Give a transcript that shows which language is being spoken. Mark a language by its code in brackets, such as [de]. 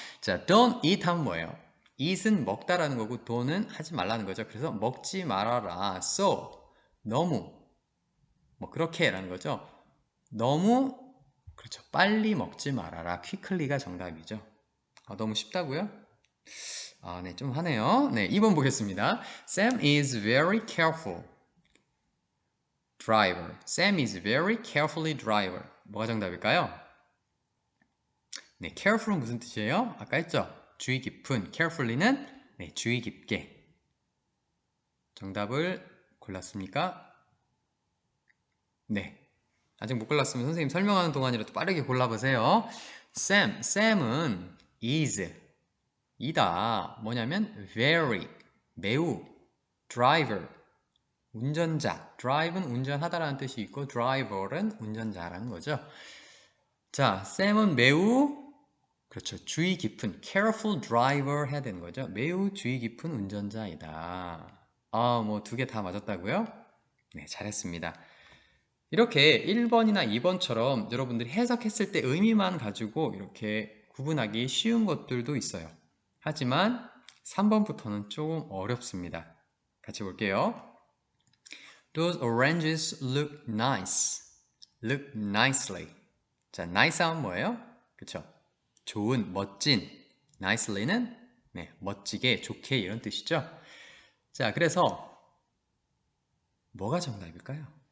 [ko] 자, don't eat 하면 뭐예요? eat은 먹다라는 거고 don't은 하지 말라는 거죠. 그래서 먹지 말아라. so 너무 뭐 그렇게라는 거죠. 너무 그렇죠. 빨리 먹지 말아라. quickly가 정답이죠. 너무 쉽다고요? 네, 좀 하네요. 네, 2번 보겠습니다. [en] Sam is very careful driver. Sam is very carefully driver. [ko] 뭐가 정답일까요? 네, careful은 무슨 뜻이에요? 아까 했죠? 주의 깊은. carefully는 네, 주의 깊게. 정답을 골랐습니까? 네. 아직 못 골랐으면 선생님 설명하는 동안이라도 빠르게 골라보세요. Sam은 is, 이다. 뭐냐면 very, 매우, driver, 운전자. drive는 운전하다라는 뜻이 있고 driver은 운전자라는 거죠. 자, Sam은 매우 그렇죠. 주의 깊은 careful driver 해야 되는 거죠. 매우 주의 깊은 운전자이다. 뭐 두 개 다 맞았다고요? 네, 잘했습니다. 이렇게 1번이나 2번처럼 여러분들이 해석했을 때 의미만 가지고 이렇게 구분하기 쉬운 것들도 있어요. 하지만 3번부터는 조금 어렵습니다. 같이 볼게요. [en] Those oranges look nice. Look nicely. [ko] 자, nice 하면 뭐예요? 그쵸? 좋은, 멋진. nicely는 네, 멋지게, 좋게 이런 뜻이죠. 자, 그래서 뭐가 정답일까요?